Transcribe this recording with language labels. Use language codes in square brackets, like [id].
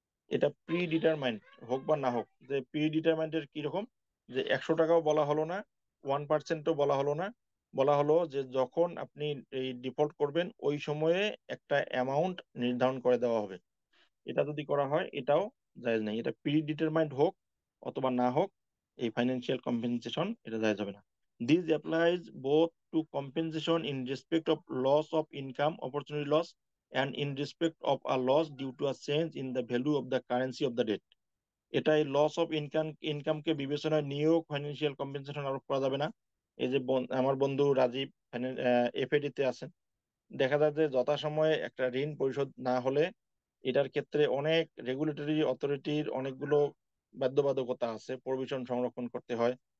[bn] এটা pre determined হোক বা না হোক, যে প্রি ডিটারমাইন্ডের কিরকম, যে 100 টাকাও বলা হলো না, 1%ও বলা হলো না, বলা হলো যে যখন আপনি এই ডিফল্ট করবেন ওই সময়ে একটা অ্যামাউন্ট নির্ধারণ করে দেওয়া হবে। এটা যদি করা হয় এটাও জায়েজ নেই। এটা প্রি ডিটারমাইন্ড হোক অথবা না হোক, এই ফাইন্যান্সিয়াল কম্পেনসেশন এটা জায়েজ হবে না। [en] This applies both to compensation in respect of loss of income, opportunity loss, and in respect of a loss due to a change in the value of the currency of the debt। [bn] এটাই loss of ইনকামকে বিবেচনায় নিয়েও financial compensation আরোপ করা যাবে না। এই যে আমার বন্ধু রাজীব এফএডি তে আছেন, দেখা যায় যে যথাসময়ে একটা ঋণ পরিশোধ না হলে এটার ক্ষেত্রে অনেক রেগুলেটরি অথরিটির অনেকগুলো বাধ্যবাধকতা আছে, প্রভিশন সংরক্ষণ করতে হয়।